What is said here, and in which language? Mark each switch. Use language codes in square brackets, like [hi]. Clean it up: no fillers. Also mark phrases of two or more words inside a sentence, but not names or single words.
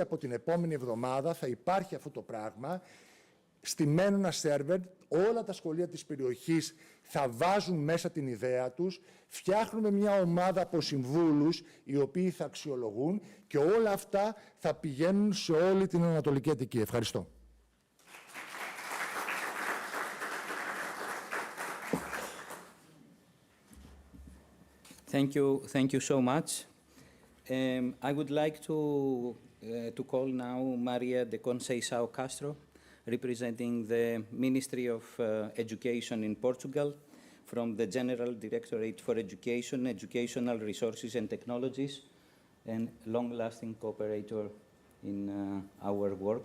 [el] Από την επόμενη εβδομάδα θα υπάρχει αυτό το πράγμα. Στημένο ένα σερβερ, όλα τα σχολεία της περιοχής θα βάζουν μέσα την ιδέα τους, φτιάχνουμε μια ομάδα από συμβούλους οι οποίοι θα αξιολογούν και όλα αυτά θα πηγαίνουν σε όλη την Ανατολική Αττική. Ευχαριστώ. [en] Thank you so much. I would like to call now Maria de Conceição Castro, representing the Ministry of Education in Portugal, from the General Directorate for Education, Educational Resources and Technologies, and long-lasting cooperator in our work.